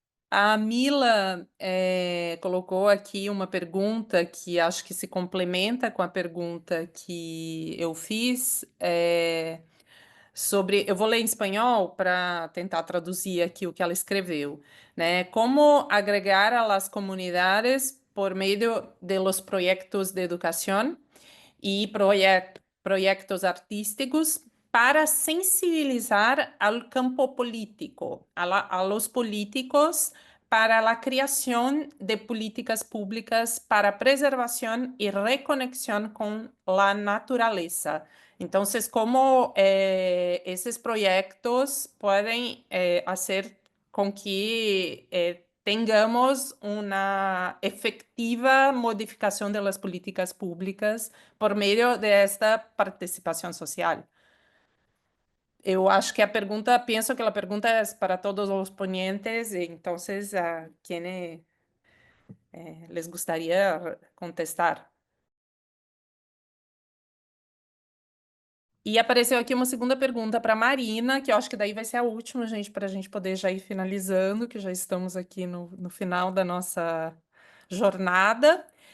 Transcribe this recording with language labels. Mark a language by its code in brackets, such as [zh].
[pt] A Mila colocou aqui uma pergunta que acho que se complementa com a pergunta que eu fiz. Eu vou ler em espanhol para tentar traduzir aqui o que ela escreveu, né? [es] Como agregar a las comunidades por medio de los proyectos de educación y proyectos artísticos para sensibilizar al campo político, a los políticos para la creación de políticas públicas para preservación y reconexión con la naturaleza. Entonces, ¿cómo esos proyectos pueden hacer con que tengamos una efectiva modificación de las políticas públicas [pt] por meio desta participação social? Eu acho que penso que a pergunta é para todos os ponentes, então, a quem les gostaria contestar? E apareceu aqui uma segunda pergunta para Marina, que eu acho que daí vai ser a última, gente, para a gente poder já ir finalizando, que já estamos aqui no final da nossa jornada.